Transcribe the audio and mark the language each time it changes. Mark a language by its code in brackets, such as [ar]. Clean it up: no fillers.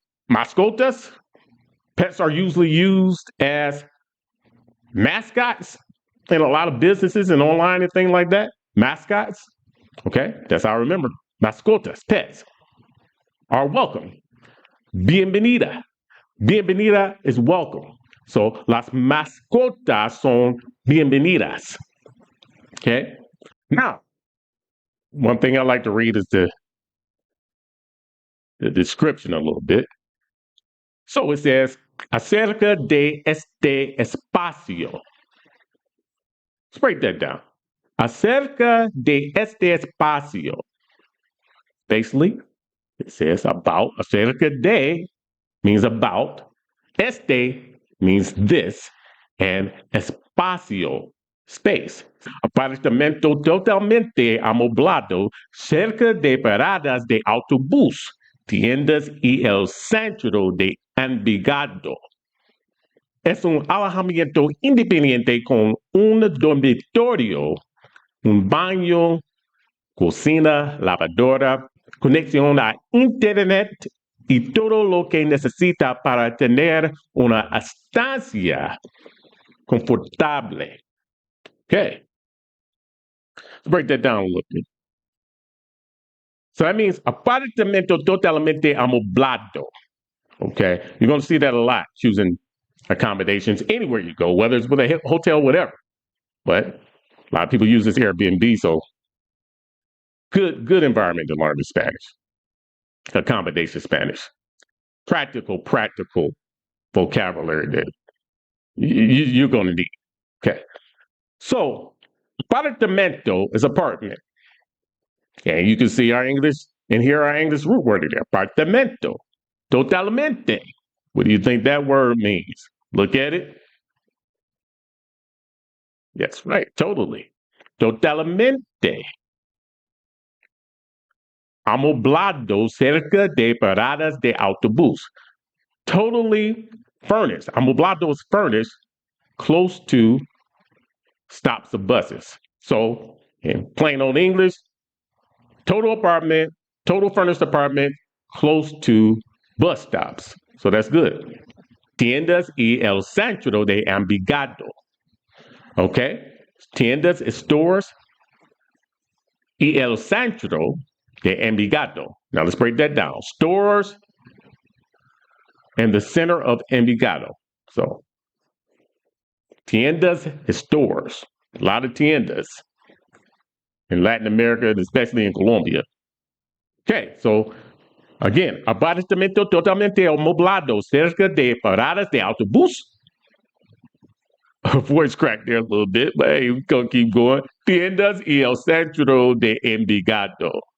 [en] Mascotas, pets are usually used as mascots in a lot of businesses and online and things like that. Mascots, okay, that's how I remember. Mascotas, pets, are welcome. Bienvenida. Bienvenida is welcome. [es] So las mascotas son bienvenidas. [en] Okay. Now, one thing I like to read is the the description a little bit. So it says, [es] acerca de este espacio. [en] Let's break that down. [es] Acerca de este espacio. [en] Basically, it says about. Acerca de means about. Este means this. And espacio, space. [es] Apartamento totalmente amoblado cerca de paradas de autobús, tiendas y el centro de Envigado. Es un alojamiento independiente con un dormitorio, un baño, cocina, lavadora, conexión a Internet y todo lo que necesita para tener una estancia confortable. [en] Okay. Let's break that down a little bit. So that means [es] apartamento totalmente amoblado. [en] Okay. You're going to see that a lot, choosing accommodations anywhere you go, whether it's with a hotel, whatever. But a lot of people use this Airbnb, so good environment to learn the Spanish. Accommodation Spanish. Practical vocabulary that you're going to need. Okay. So, apartamento is apartment. Okay, you can see our English, and here our English root word in there. Apartamento. Totalmente. What do you think that word means? Look at it. Yes, right, totally. Totalmente. [es] Amoblado cerca de paradas de autobús. [en] Totally furnished. Amoblado is furnished close to stops of buses. So, in plain old English, total furnished apartment close to bus stops. So that's good. [es] Tiendas y el centro de Envigado. [en] Okay? Tiendas is stores. [es] Y el centro de Envigado. [en] Now let's break that down. Stores and the center of Envigado. So, tiendas is stores. A lot of tiendas in Latin America, and especially in Colombia. Okay, so again, [es] apartamento totalmente amoblado cerca de paradas de autobús. [en] Voice cracked there a little bit, but hey, we're going to keep going. [es] Tiendas y el centro de Envigado.